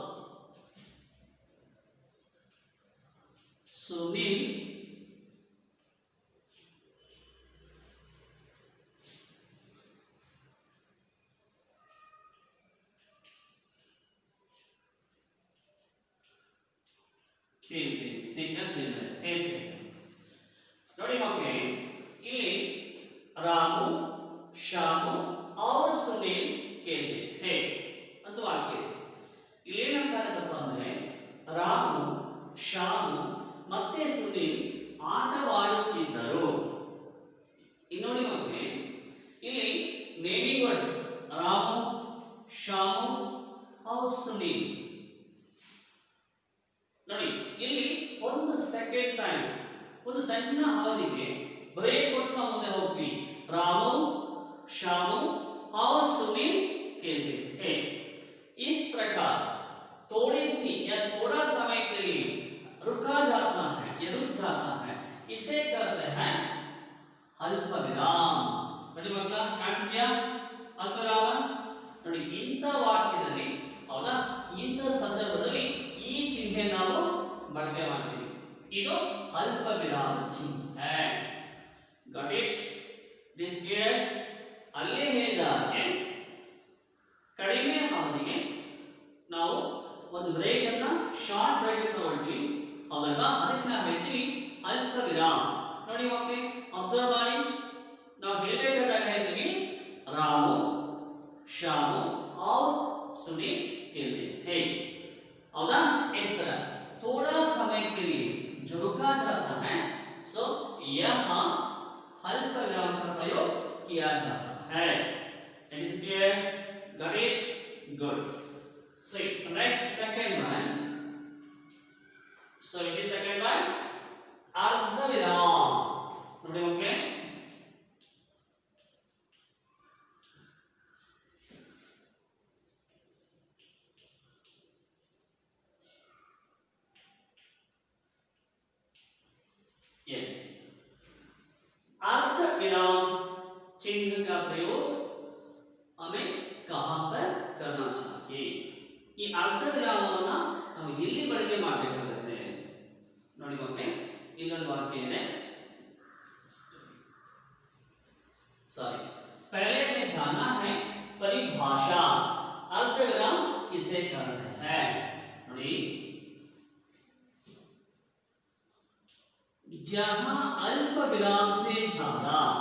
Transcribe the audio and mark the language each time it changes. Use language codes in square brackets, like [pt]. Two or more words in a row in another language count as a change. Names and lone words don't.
[hi] सुनील खेलते थे। [kn] ನೋಡಿ ಮಕ್ಕಳೇ, ಇಲ್ಲಿ ರಾಮು ಶ್ಯಾಮು [hi] और सुनील खेलते थे [kn] ಅಂತ ವಾಕ್ಯ ಇದೆ। ಇಲ್ಲಿ ಏನಂತ ಆಗುತ್ತಪ್ಪ ಅಂದ್ರೆ ರಾಮು ಶ್ಯಾಮು ಮತ್ತೆ ಸುನೀಲ್ ಆಟವಾಡುತ್ತಿದ್ದರು। ಇನ್ನು ನೋಡಿ ಮಕ್ಕಳೇ, ಇಲ್ಲಿ [en] naming words [kn] ರಾಮು ಶ್ಯಾಮು और ಸುನೀಲ್ ನೋಡಿ, ಇಲ್ಲಿ ಒಂದು [en] second time, [kn] ಒಂದು ಸಣ್ಣ ಅವಧಿಗೆ ಬ್ರೇಕ್ ಕೊಟ್ಟು ನಾವು ಮುಂದೆ ಹೋಗ್ತೀವಿ। [hi] रामू श्यामू और सुनील खेलते थे। इस प्रकार थोड़ी सी या थोड़ा समय के लिए रुका जाता है या रुक जाता है, इसे कहते हैं अल्प विराम। [kn] ನೋಡಿ ಮಕ್ಕಳ, ಕಾಣ್ತಿದ್ಯಾ ಅಲ್ಪ ವಿರಾಮ? ನೋಡಿ ಇಂಥ ವಾಕ್ಯದಲ್ಲಿ, ಹೌದಾ, ಇಂಥ ಸಂದರ್ಭದಲ್ಲಿ ಈ ಚಿಹ್ನೆ ನಾವು ಬಳಕೆ ಮಾಡ್ತೀವಿ। ಇದು ಅಲ್ಪ ವಿರಾಮ ಚಿಹ್ನೆ। [en] Got it? This clear? [kn] ಅಲ್ಲೇ ಹೇಳಿದ ಹಾಗೆ ಕಡಿಮೆ ಅವಧಿಗೆ ನಾವು ಒಂದು ಬ್ರೇಕ್ ಅನ್ನ [en] short break [kn] ತಗೊಳ್ತೀವಿ ಹೌದಲ್ವಾ? ಅದಕ್ಕೆ ನಾವು ಹೇಳ್ತೀವಿ ಅಲ್ಪ ವಿರಾಮ. ನೋಡಿ ಮಕ್ಕಳೇ, ಅಬ್ಸರ್ವ್ ಮಾಡಿ, ನಾವು ಹೇಳಬೇಕಾದಾಗ ಹೇಳ್ತೀವಿ [hi] रामू श्यामू और सुनील खेलते थे। [kn] हौदा? [hi] इस तरह थोड़ा समय के लिए जो रुका जाता है, सो यह अल्प विराम का प्रयोग किया जाता है। [en] It is clear? Got it? Good. So next second one. So which is second one? [hi] अर्ध विराम. [kn] ನೋಡಿ ಮಕ್ಕಳೇ, [hi] यस, अर्ध विराम चिन्ह का प्रयोग हमें कहां पर करना चाहिए? [kn] ಈ ಅರ್ಧ ವಿರಾಮವನ್ನ ನಾವು ಎಲ್ಲಿ ಬಳಕೆ ಮಾಡಬೇಕಾಗುತ್ತೆ ನೋಡಿ ಮಕ್ಕಳೇ, ಇಲ್ಲೊಂದು ವಾಕ್ಯ ಇದೆ. [hi] सॉरी, पहले हमें जाना है परिभाषा, अर्ध विराम किसे कहते हैं? ನೋಡಿ, जहां अल्प विराम से ज्यादा